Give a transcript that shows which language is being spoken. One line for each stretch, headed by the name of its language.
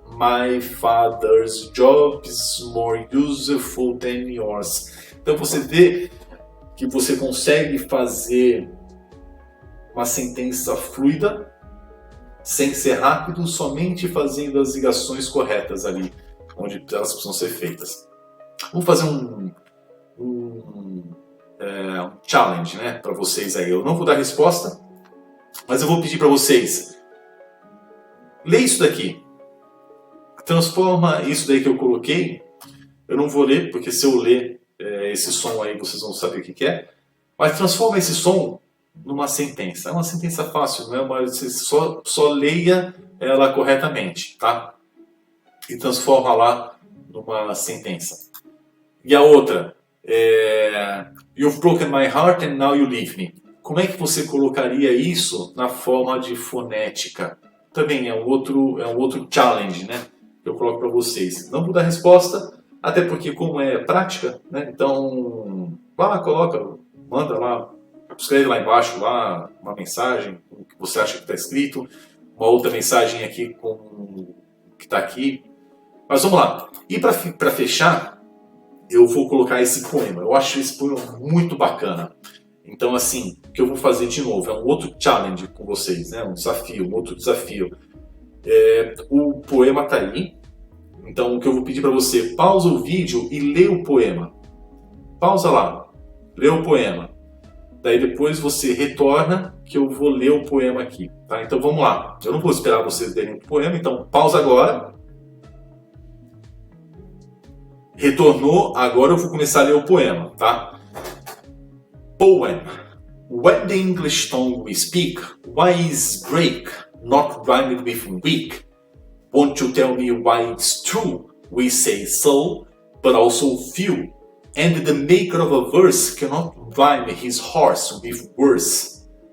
English: My father's job is more useful than yours.
Portuguese: Então você vê que você consegue fazer uma sentença fluida, sem ser rápido, somente fazendo as ligações corretas ali, onde elas precisam ser feitas. Vamos fazer um challenge, né, para vocês aí. Eu não vou dar resposta, mas eu vou pedir para vocês. Lê isso daqui. Transforma isso daí que eu coloquei. Eu não vou ler, porque se eu ler esse som aí, vocês vão saber o que é. Mas transforma esse som numa sentença. É uma sentença fácil, não é? Mas você só leia ela corretamente, tá? E transforma lá numa sentença. E a outra,
English: You've broken my heart and now you leave me.
Portuguese: Como é que você colocaria isso na forma de fonética? Também é um outro challenge, né? Que eu coloco para vocês. Não vou dar resposta, até porque como é prática, né? Então, vai lá, coloca, manda lá, escreve lá embaixo lá uma mensagem, o que você acha que está escrito, uma outra mensagem aqui com o que está aqui. Mas vamos lá. E para fechar, eu vou colocar esse poema. Eu acho esse poema muito bacana. Então, assim, o que eu vou fazer de novo é um outro challenge com vocês, né? Um outro desafio. O poema tá aí. Então o que eu vou pedir para você, pausa o vídeo e lê o poema. Pausa lá, lê o poema. Daí depois você retorna que eu vou ler o poema aqui, tá? Então vamos lá. Eu não vou esperar vocês lerem o poema, então pausa agora. Retornou, agora eu vou começar a ler o poema, tá?
English: Poem. When the English tongue we speak, why is break not rhymed with weak? Won't you tell me why it's true? We say so, but also few. And the maker of a verse cannot rhyme his horse with worse.